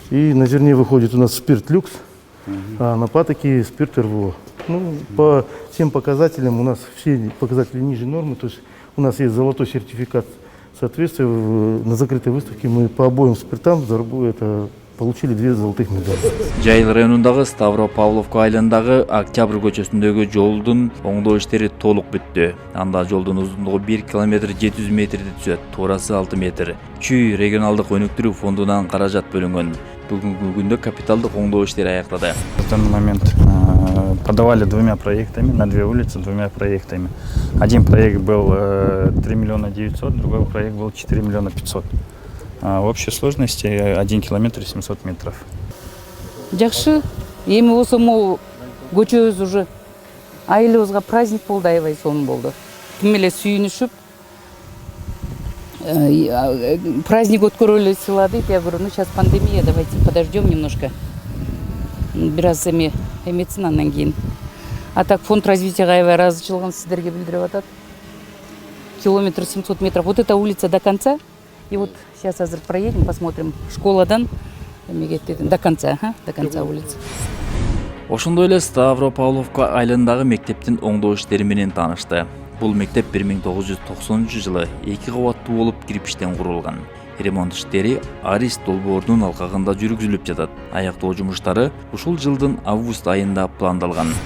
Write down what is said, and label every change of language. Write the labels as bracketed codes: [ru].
[ru] И на зерне выходит у нас спирт люкс, а на патоке спирт РВО. Ну, по всем показателям у нас все показатели ниже нормы, то есть у нас есть золотой сертификат соответствия. На закрытой выставке мы по обоим спиртам получили 2 золотых медали. [ky] Жайыл районундагы Ставропавловка айланындагы Октябрь көчөсүндөгү жолдун оңдоо иштери толук бүттү. Анда жолдун узундугу 1 км 700 метрди түзөт, туурасы 6 метр. Чүй регионалдык өнүктүрүү фондунан каражат бөлүнгөн. Бүгүнкү күндө капиталдык оңдоо иштери аякта. [ru] В данный момент подавали 2 проектами, на 2 улицы 2 проектами. Один проект был 3 миллиона 900, другой проект был 4 миллиона 500. В общей сложности 1 километр 700 метров. [ky] Жакшы, эми болсо могу көчөбүз уже айылыбызга праздник болду, аябай сонун болду. Тим эле сүйүнүшүп праздник өткөрөлү сыйлады. [ru] Я говорю, ну сейчас пандемия, давайте подождем немножко. [ky] Бираз эметсин андан кийин. А так фонд развитияга аябай ыраазычылыгын сиздерге билдирип атат. [ru] Километр 700 метров. Вот эта улица до конца. И вот сейчас азыр проедем, посмотрим школадан до конца улицы. [ky] Ошондой эле Ставропавловка айланындагы мектептин оңдоо иштери менен таанышты. Бул мектеп 1990-жылы 2 кабаттуу болуп кирпичтен курулган. Ремонт иштери Арис долбоорунун алкагында жүргүзүлүп жатат. Аяктоо жумуштары ушул жылдын август айында пландалган.